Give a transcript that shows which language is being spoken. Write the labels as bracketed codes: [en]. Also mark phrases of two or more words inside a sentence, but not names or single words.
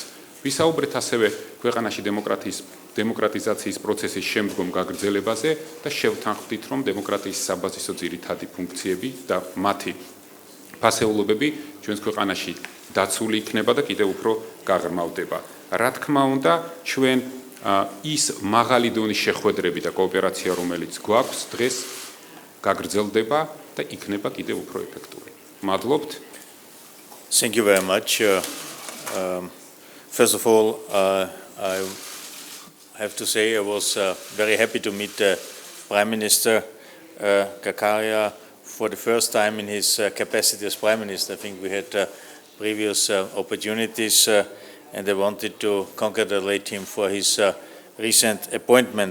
[ka] ვისაუბრეთ ასევე ქვეყანაში დემოკრატიზაციის პროცესის შემდგომ გაგრძელებაზე და შევთანხმდით, რომ დემოკრატიის საბაზისო ძირითადი ფუნქციები და მათი ფასეულობები ჩვენს ქვეყანაში დაცული იქნება და კიდევ უფრო გაღრმავდება. რა თქმა უნდა, ჩვენ ის მაღალი დონის შეხვედრები და კოოპერაცია, რომელიც გვაქვს დღეს, გაგრძელდება და იქნება კიდევ უფრო ეფექტური. მადლობთ. [en] Thank you very much. First of all, I have to say I was very happy to meet the Prime Minister Gakharya for the first time in his capacity as Prime Minister. I think we had previous opportunities and I wanted to congratulate him for his recent appointment.